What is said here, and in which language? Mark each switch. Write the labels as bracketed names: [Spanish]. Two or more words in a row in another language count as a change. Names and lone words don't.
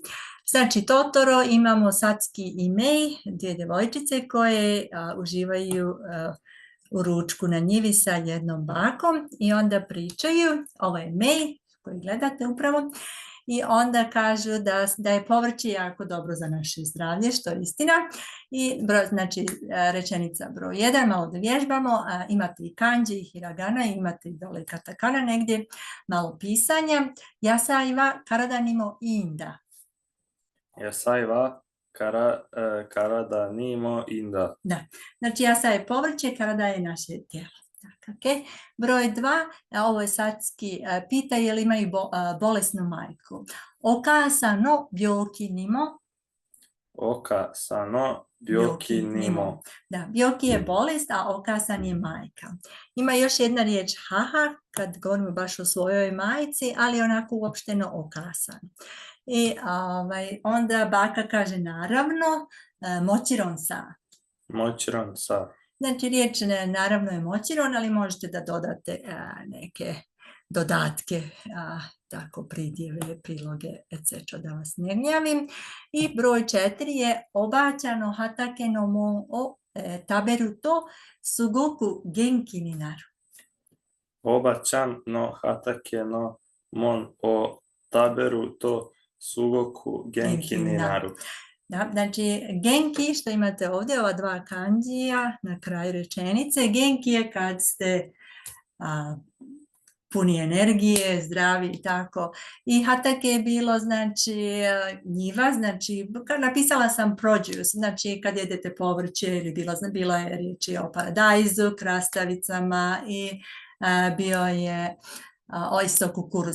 [Bosnian] Znači, Totoro, imamo Satsuki i Mei, dvije djevojčice koje uživaju u ručku na njivi sa jednom bakom i onda pričaju, ovo je Mei koji gledate upravo, i onda kažu da je povrće jako dobro za naše zdravlje, što je istina. I znači, rečenica broj 1, malo da vježbamo, imate i kanji i hiragana, imate i dole katakana negdje, malo pisanja. [Japanese] 野菜は体にもいいんだ. 野菜は体にもいいんだ. [Bosnian] Da, znači yasai je povrće, karada je naše tijelo. Okay. Broj 2, ovo je Satsuki, pita je li imaju bolesnu majku. [Japanese] お母さんの病気にも. お母さんの病気にも. [Bosnian] Da, byoki je bolest, a okasan je majka. Ima još jedna riječ haha, kad govorimo baš o svojoj majci, ali onako uopšteno okasan. I onda baka kaže naravno, [Japanese] もちろんさ. もちろんさ. Znači, [Bosnian] riječ naravno je mochiron, ali možete da dodate neke dodatke, tako pridjeve, priloge, etc. da vas ne gnjavim. I broj 4 je [Japanese] おばあちゃんの畑のもんを食べるとすごく元気になる. おばあちゃんの畑のもんを食べるとすごく元気になる. [Bosnian] Da, znači, genki, što imate ovdje, ova dva kanjija na kraju rečenice. Genki je kad ste puni energije, zdravi i tako. I hatake je bilo, znači, njiva, znači, napisala sam produce, znači, kad jedete povrće, ili bila je riječi o paradajzu, krastavicama i bio je isto kukuruz.